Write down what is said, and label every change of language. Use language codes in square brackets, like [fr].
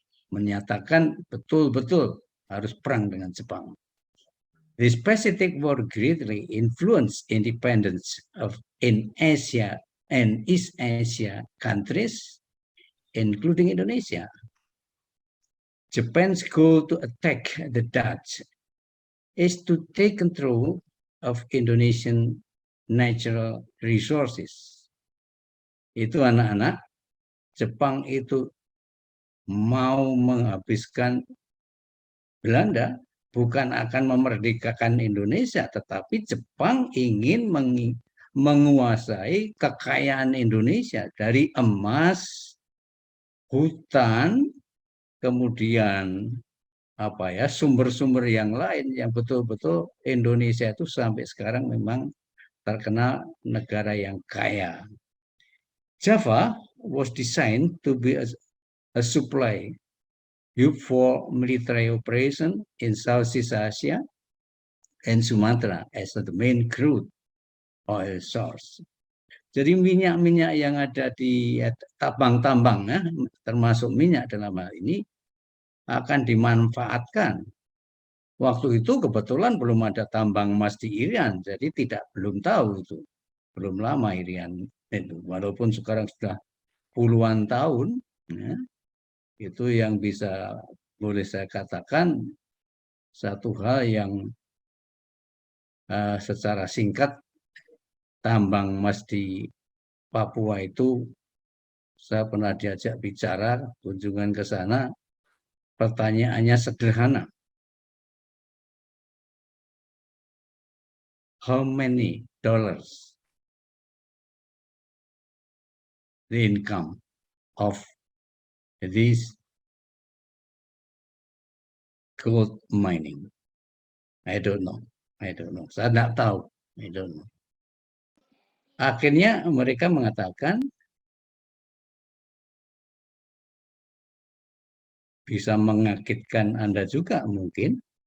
[id] Menyatakan betul-betul harus perang dengan Jepang. [en] This Pacific War greatly influenced independence in Asia and East Asia countries, including Indonesia. Japan's goal to attack the Dutch is to take control of Indonesian natural resources. [id] Itu anak-anak, Jepang itu mau menghabiskan Belanda, bukan akan memerdekakan Indonesia, tetapi Jepang ingin menguasai kekayaan Indonesia dari emas, hutan, kemudian sumber-sumber yang lain yang betul-betul Indonesia itu sampai sekarang memang terkenal negara yang kaya. [en] Java was designed to be a supply hub for military operation in Southeast Asia and Sumatra as the main crude oil source. [id] Jadi minyak-minyak yang ada di tambang-tambang, termasuk minyak dalam hal ini, akan dimanfaatkan. Waktu itu kebetulan belum ada tambang emas di Irian, jadi belum tahu itu. Belum lama Irian Itu walaupun sekarang sudah puluhan tahun, ya, itu yang bisa boleh saya katakan satu hal yang secara singkat tambang emas di Papua itu saya pernah diajak bicara kunjungan ke sana. Pertanyaannya sederhana. [en] How many dollars the income of this gold mining? I don't know. [id] Saya tidak tahu. [en] I don't know. [id] Akhirnya mereka mengatakan bisa mengagetkan Anda juga mungkin.